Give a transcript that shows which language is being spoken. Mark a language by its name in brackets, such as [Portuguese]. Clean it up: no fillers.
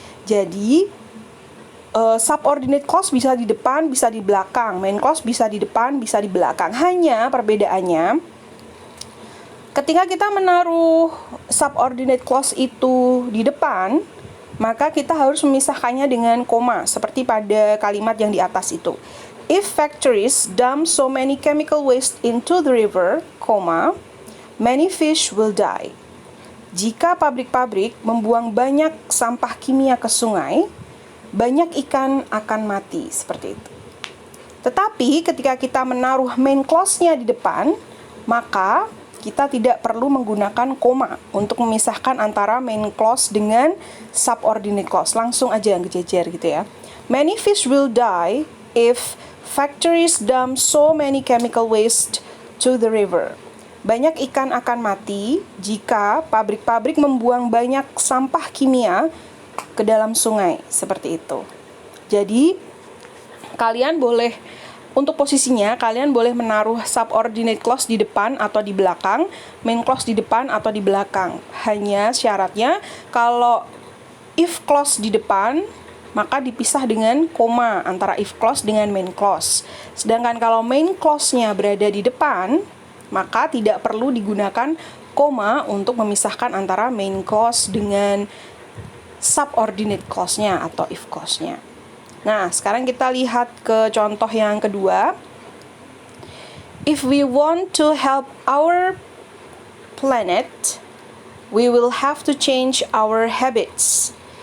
[Indonesian] Jadi subordinate clause bisa di depan, bisa di belakang. Main clause bisa di depan, bisa di belakang. Hanya perbedaannya, ketika kita menaruh subordinate clause itu di depan, maka kita harus memisahkannya dengan koma, seperti pada kalimat yang di atas itu. [English] If factories dump so many chemical waste into the river, many fish will die. [Indonesian] Jika pabrik-pabrik membuang banyak sampah kimia ke sungai, banyak ikan akan mati, seperti itu. Tetapi ketika kita menaruh main clause-nya di depan, maka kita tidak perlu menggunakan koma untuk memisahkan antara main clause dengan subordinate clause. Langsung aja ngejejer gitu ya. [English] Many fish will die if factories dump so many chemical waste to the river. [Indonesian] Banyak ikan akan mati jika pabrik-pabrik membuang banyak sampah kimia ke dalam sungai, seperti itu. Jadi kalian boleh, untuk posisinya kalian boleh menaruh subordinate clause di depan atau di belakang, main clause di depan atau di belakang. Hanya syaratnya kalau if clause di depan maka dipisah dengan koma antara if clause dengan main clause. Sedangkan kalau main clause-nya berada di depan, maka tidak perlu digunakan koma untuk memisahkan antara main clause dengan subordinate clause-nya atau if clause-nya. Nah, sekarang kita lihat ke contoh yang kedua. [English] If we want to help our planet, we will have to change our habits.